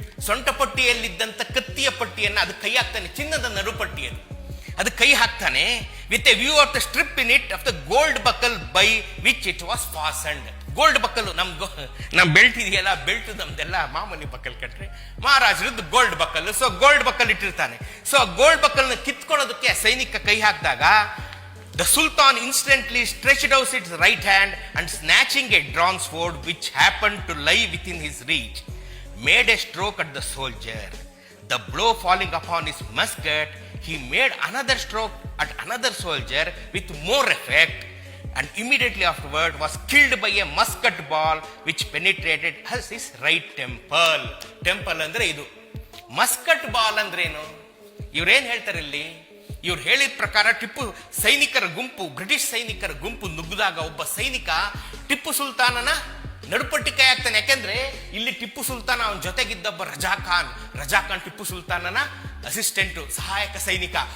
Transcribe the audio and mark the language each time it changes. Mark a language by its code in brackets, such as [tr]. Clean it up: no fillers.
[kn] ಸೊಂಟ ಪಟ್ಟಿಯಲ್ಲಿದ್ದಂತ ಕತ್ತಿಯ ಪಟ್ಟಿಯನ್ನ ಅದು ಕೈ ಹಾಕ್ತಾನೆ, ಚಿನ್ನದ ನಡುಪಟ್ಟಿಯನ್ನು ಅದು ಕೈ ಹಾಕ್ತಾನೆ. [en] With a view of the strip in it of the gold buckle by which it was fastened. [kn] Gold buccal, ನಮ್ ಬೆಲ್ಟ್ ಇದೆಯಲ್ಲ, ಬೆಲ್ಟ್ ನಮ್ದೆಲ್ಲ ಮಾಮೂಲಿ buccal ಕಟ್ರೆ, ಮಹಾರಾಜರದ್ದು gold buccal. So gold buccal ಇಟ್ಟಿರ್ತಾನೆ. So gold buccal ನ ಕಿತ್ಕೊಳ್ಳೋದಕ್ಕೆ ಸೈನಿಕ ಕೈ ಹಾಕಿದಾಗ [en] the sultan instantly stretched out his right hand and snatching a drawn sword which happened to lie within his reach, made a stroke at the soldier. The blow falling upon his musket, he made another stroke at another soldier with more effect, and immediately afterward was killed by a musket ball which penetrated his right temple. [kn] Temple ಅಂದ್ರೆ ಇದು. Muscat ball ಅಂದ್ರೇನು? ಇವ್ರೇನ್ ಹೇಳ್ತಾರೆ ಇಲ್ಲಿ? ಇವ್ರು ಹೇಳಿದ ಪ್ರಕಾರ ಟಿಪ್ಪು ಸೈನಿಕರ ಗುಂಪು, ಬ್ರಿಟಿಷ್ ಸೈನಿಕರ ಗುಂಪು ನುಗ್ಗಿದಾಗ ಒಬ್ಬ ಸೈನಿಕ ಟಿಪ್ಪು ಸುಲ್ತಾನನ ನಡುಪಟ್ಟಿ ಕೈ ಹಾಕ್ತಾನೆ. ಯಾಕೆಂದ್ರೆ ಇಲ್ಲಿ ಟಿಪ್ಪು ಸುಲ್ತಾನ, ಅವನ ಜೊತೆಗಿದ್ದೊಬ್ಬ ರಜಾ ಖಾನ್ ಟಿಪ್ಪು ಸುಲ್ತಾನನ ಅಸಿಸ್ಟೆಂಟ್, ಸಹಾಯಕ ಸೈನಿಕ.